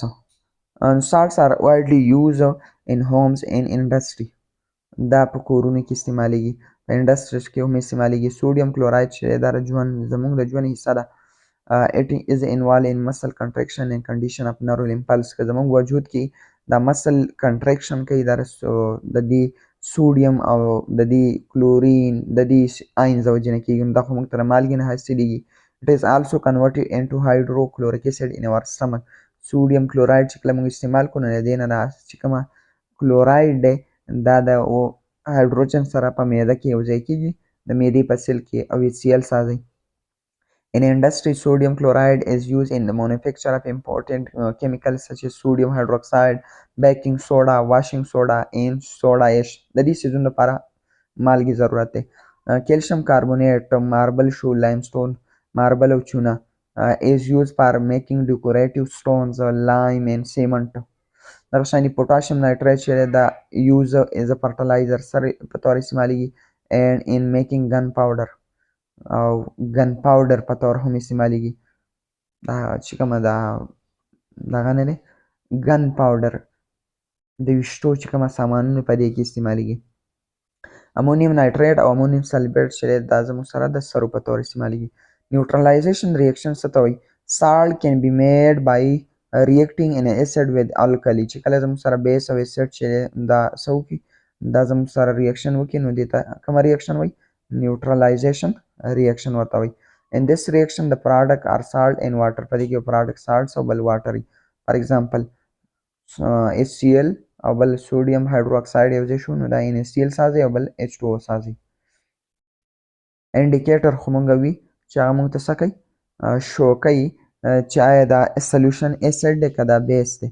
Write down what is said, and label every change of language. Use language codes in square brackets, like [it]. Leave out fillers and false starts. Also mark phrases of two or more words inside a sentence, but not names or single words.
[en] Salts are widely used in homes and industry. [ps] دا په کورونو کې استعمالیږي، په انډسټریز کې هم استعمالیږي. [en] sodium chloride [ps] چې دا زموږ د ژوند حصه ده. [en] It is involved in muscle contraction and condition of neural impulse. [ps] که زموږ وجود کې دا [en] muscle contraction [ps] کوي د دې سوډیم او د دې کلورین د دې آینز د وجې نه کېږي، نو دا خو موږ ته د مالګې نه حاصلېږي. [en] It is also converted into hydrochloric acid in our stomach. sodium chloride [ps] چې کله موږ استعمال کړو نو د دې نه دا چې کومه کلوراید دی دا د هایدروجن سره په معده کې یو ځای کېږي د معدې په سیل کې او HCl سازي. [en] In industry, sodium chloride is used in the manufacture of important chemicals such as sodium hydroxide, baking soda, washing soda, and soda ash. [ps] د دې څیزونو لپاره مالګې ضرورت دی. [en] Calcium carbonate, marble shoe, limestone, marble [ps] او چونه [en] is used for making decorative stones, lime and cement. [ps] دغه شانې پوټاشیم نایټریټ چې دا یوز [en] as a fertilizer [ps] سره په طور استعمالیږي [en] and in making gun powder [ps] او [en] gun powder [ps] په طور هم استعمالیږي. دا چې کومه دغه نه دی [en] gun powder [ps] د ویشتو چې کومه سامانونه په دې کې استعمالیږي. [en] ammonium nitrate [ps] او [en] ammonium sulphate [ps] چې دا زموږ سره د سرو په تور استعمالیږي. [en] neutralization reaction [ps] څه ته وایي؟ [en] salt can be made by reacting in acid with alkali. [ps] چې کله زموږ سره بیس او اسید چې دا څه وکړي دا زموږ سره ریاکشن وکړي نو دې ته کومه ریاکشن وایي؟ [en] neutralization reaction [ps] ورته وایي. [en] In this reaction the product are salt and water. [ps] په دې کې یو [en] product salts [ps] او بل water وي. For example HCl او بل [en] sodium hydroxide [ps] یو ځای شو نو دا NaCl سازي او بل H2O سازي. انډیکیټر خو مونږ وي چې هغه مونږ ته څه کوي شو کوي چې آیا دا سولوشن اسید دی که دا بیس دی.